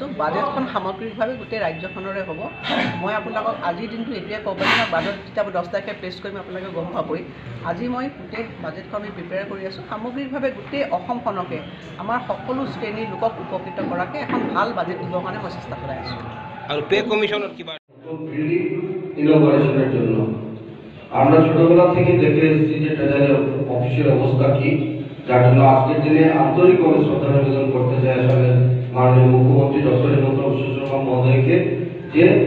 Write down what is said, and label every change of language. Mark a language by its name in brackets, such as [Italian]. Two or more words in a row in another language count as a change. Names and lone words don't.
[Assamese] বাজেটখন সামগ্ৰিকভাৱে গোটেই ৰাজ্যখনৰে হ'ব। মই আপোনালোকক আজিৰ দিনটো এতিয়াই ক'ব পাৰিম, বাজেট যেতিয়া 10 তাৰিখে প্ৰেছ কৰিম আপোনালোকে গম পাবই। আজি মই গোটেই বাজেটখন আমি প্ৰিপেয়াৰ কৰি আছোঁ। সামগ্ৰিকভাৱে গোটেই অসমখনকে আমাৰ সকলো শ্ৰেণীৰ লোকক উপকৃত কৰাকৈ এখন ভাল বাজেট দিবৰ কাৰণে মই চেষ্টা চলাই আছোঁ। [Bangla] আর পে কমিশনের কিবা ইনোভেশনের জন্য আমরা ছোটবেলা থেকে দেখে এসেছি যে ট্রেজারি অফিসের অবস্থা কি, যার জন্য আজকের দিনে আন্তরিকভাবে শ্রদ্ধা নিবেদন করতে চাই আসলে মাননীয় মুখ্যমন্ত্রী ডক্টর হেমন্ত বিশ্ব শর্মা মহোদয়কে, যে